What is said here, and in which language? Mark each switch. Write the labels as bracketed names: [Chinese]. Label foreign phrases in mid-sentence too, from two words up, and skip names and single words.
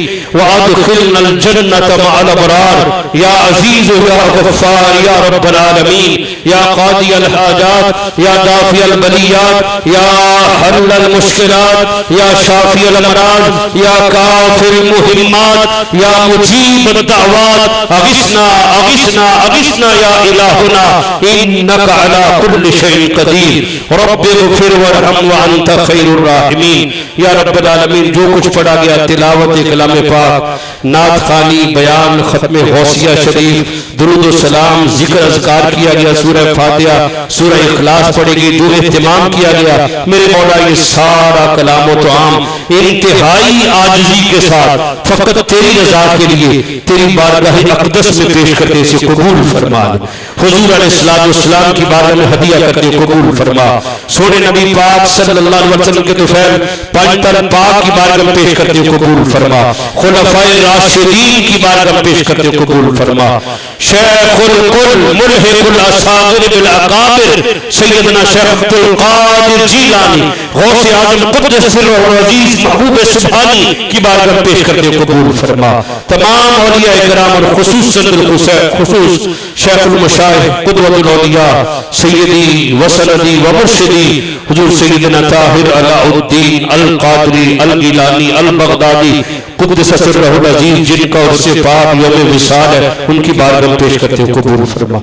[Arabic] وأدخلنا الجنة مع الأبرار يا عزيز يا غفار يا رب العالمين يا قاضي الحاجات يا دافع البليات يا حل المشكلات يا شافي الأمراض يا كافي المهمات يا مجيب الدعوات. أغثنا أغثنا أغثنا يا إلهنا إنك على كل شيء قدير. رب اغفر وارحم وأنت خير الراحمين. یا رب العالمین [Urdu] جو کچھ پڑھا گیا تلاوت کلام پاک، نعت خوانی، بیان، ختم غوثیہ شریف، درود و سلام، ذکر اذکار کیا گیا، سورہ فاتحہ، سورہ اخلاص پڑھے گی، جو اہتمام کیا گیا، میرے مولا یہ سارا کلام و توام انتہائی عاجزی کے ساتھ فقط تیری رضا کے لیے تیری بارگاہ اقدس میں پیش کرتے سے قبول فرما. حضور علیہ السلام کی بارگاہ میں ہدیہ کرتے قبول فرما. سونے نبی پاک [Arabic] صلی اللہ علیہ وسلم [Urdu] کے طفیل پانچتر پاک کی بارگاہ میں پیش کرتے قبول فرما. خلفائے راشدین کی بارگاہ میں پیش کرتے قبول فرما. شیخ الکل [Arabic] ملحق الاصاغر بالاکابر [Urdu] سیدنا شیخ عبد القادر جیلانی غوث اعظم [Arabic] قدس سر العزیز [Urdu] محبوب سبحانی کی بارگاہ میں پیش کرتے قبول فرما. تمام اولیاء کرام اور خصوصاً خصوص [Arabic] شیخ المشائخ قدوۃ الاولیاء سیدی وسندی ومرشدی [Urdu] حضور سیدنا طاہر علاء الدین القادری الگیلانی البغدادی [Arabic] قدس سرہ العزیز [Urdu] جن کا عرص پاک یوم وصال ہے، ان کی بارگاہ میں پیش کرتے قبول فرما.